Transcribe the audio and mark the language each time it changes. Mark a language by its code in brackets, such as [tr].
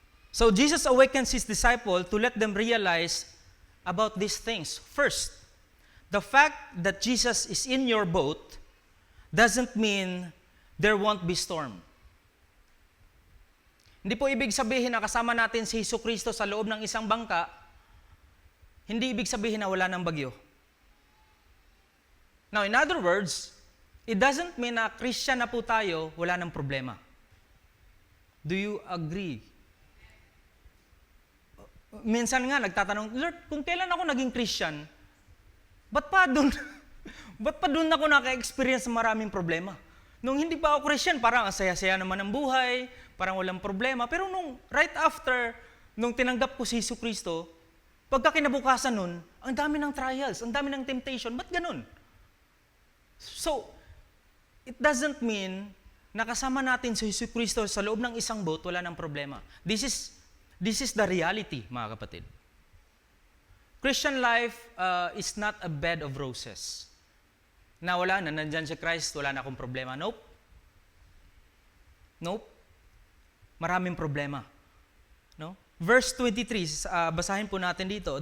[en] So Jesus awakens His disciple to let them realize about these things. First, the fact that Jesus is in your boat doesn't mean there won't be storm. [tl] Hindi po ibig sabihin na kasama natin si Jesucristo sa loob ng isang bangka, hindi ibig sabihin na wala ng bagyo. [en] Now, in other words, it doesn't mean [tl] na Christian na po tayo, wala ng problema. [en] Do you agree? [tl] Minsan nga, nagtatanong, Lord, kung kailan ako naging Christian, ba't pa doon ako naka-experience ng maraming problema? Nung hindi pa ako Christian, parang ang saya-saya naman ng buhay, parang walang problema. Pero nung right after, nung tinanggap ko si Jesucristo, pagka kinabukasan nun, ang dami ng trials, ang dami ng temptation. Ba't ganun? [en] So, it doesn't mean [tl] na kasama natin si Jesucristo sa loob ng isang boat, wala ng problema. [en] This is the reality, mga kapatid. Christian life is not a bed of roses. [tl] Na wala na, nandyan si Christ, wala na akong problema. Nope. Maraming problema. No? Verse 23, basahin po natin dito.